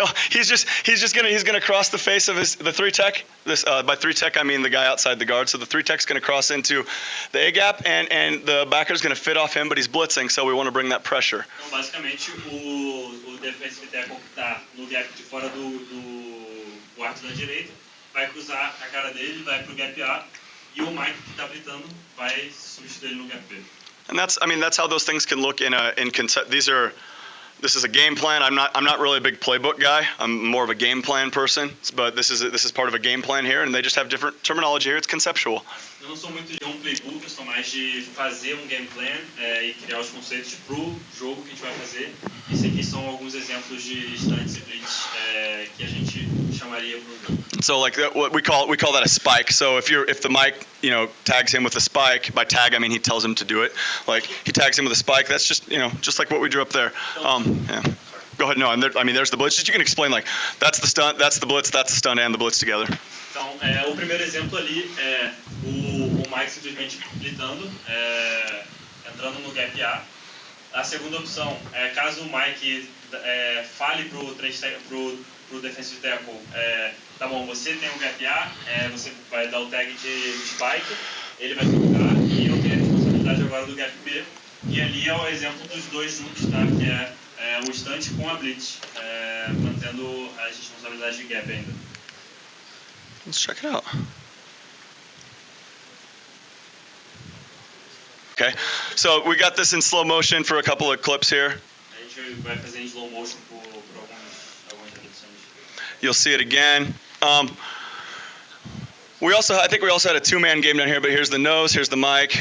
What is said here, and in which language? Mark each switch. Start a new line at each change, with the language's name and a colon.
English: He's gonna cross the face of the 3-tech. By 3-tech I mean the guy outside the guard. So the 3-tech's gonna cross into the A gap and the backer's gonna fit off him, but he's blitzing, so we want to bring that pressure.
Portuguese: Então basicamente o defensive tackle que tá no gap de fora do guarda da direita vai cruzar a cara dele, vai pro gap A e o Mike que tá blitzando vai substituir ele no gap B.
English: And that's how those things can look in concept. This is a game plan. I'm not really a big playbook guy. I'm more of a game plan person. But this is part of a game plan here, and they just have different terminology here. It's conceptual.
Portuguese: Eu não sou muito de playbook, eu sou mais de fazer game plan e criar os conceitos pro jogo que a gente vai fazer. Isso aqui são alguns exemplos de estantes e blitz que a gente chamaria pro jogo.
English: So like what we call that a spike. So if the Mike tags him with a spike, by tag I mean he tells him to do it. Like he tags him with a spike. That's just just like what we drew up there. Yeah. Go ahead. No, there's the blitz. Just you can explain like that's the stunt, that's the blitz, that's the stunt and the blitz together.
Portuguese: Então, o primeiro exemplo ali é o Mike simplesmente blitzando, entrando no gap A. A segunda opção é caso o Mike fale pro defensive tackle, tá bom, você tem um gap A, você vai dar o tag de spike, ele vai trocar e eu tenho a responsabilidade agora do gap B. E ali é o exemplo dos dois juntos, tá? Que é o estante com a blitz, mantendo as responsabilidades de gap ainda.
English: Let's check it out. Okay, so we got this in slow motion for a couple of clips here.
Portuguese: A gente vai fazer em slow motion por algumas repetições.
English: You'll see it again. I think we also had a two-man game down here, but here's the nose, here's the mic.